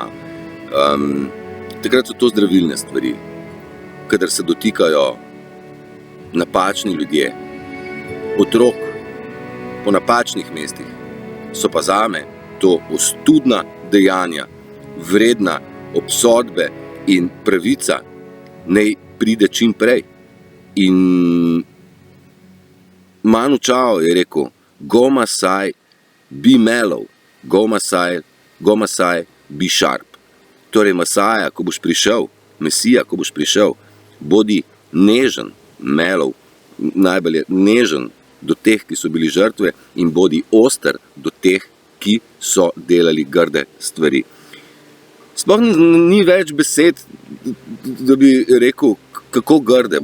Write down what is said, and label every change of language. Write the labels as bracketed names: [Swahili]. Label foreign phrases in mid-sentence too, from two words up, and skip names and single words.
[Slovenian] Takrat so to zdravilne stvari, kadar se dotikajo napačni ljudje, otrok po napačnih mestih, so pa zame to ostudna dejanja, vredna obsodbe in pravica naj pride čim prej. In Manu Chao je rekel, [English] go Masai, be mellow, go Masai, be sharp. [Slovenian] Torej Masaja, ko boš prišel, Mesija, ko boš prišel, bodi nežen, mellow, najbolj je nežen do teh, ki so bili žrtve, in bodi oster do teh, ki so delali grde stvari. Sploh ni več besed, da bi rekel, kako grde.